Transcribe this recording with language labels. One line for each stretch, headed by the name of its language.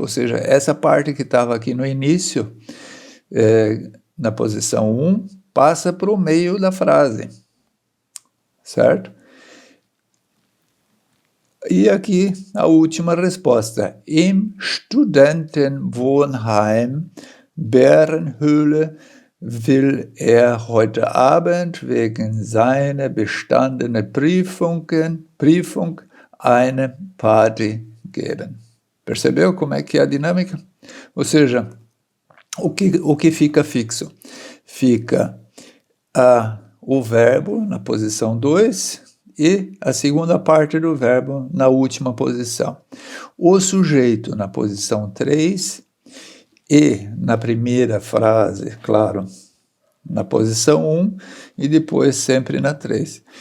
Portuguese: Ou seja, essa parte que estava aqui no início, na posição 1, passa para o meio da frase, certo? E aqui a última resposta.
German: Im Studentenwohnheim Bärenhöhle will er heute Abend wegen seiner bestandenen Prüfung eine Party geben.
Portuguese: Percebeu como é que é a dinâmica? Ou seja, o que fica fixo? Fica o verbo na posição 2 e a segunda parte do verbo na última posição. O sujeito na posição 3 e na primeira frase, claro, na posição 1 e depois sempre na 3.